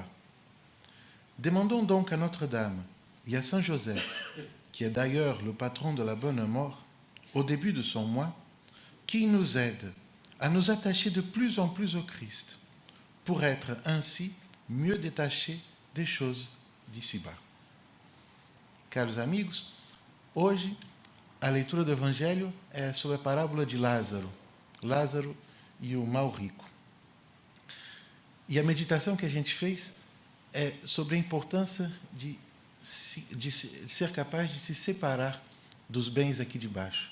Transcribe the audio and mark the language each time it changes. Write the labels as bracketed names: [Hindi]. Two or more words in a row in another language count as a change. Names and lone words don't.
[French] Demandons donc à Notre-Dame et à Saint Joseph, qui est d'ailleurs le patron de la bonne mort, au début de son mois, qu'il nous aide à nous attacher de plus en plus au Christ, pour être ainsi mieux détachés des choses d'ici-bas. [Portuguese] Caros amigos, hoje a leitura do Evangelho é sobre a parábola de Lázaro, Lázaro e o mal rico. E a meditação que a gente fez é sobre a importância de ser capaz de se separar dos bens aqui de baixo.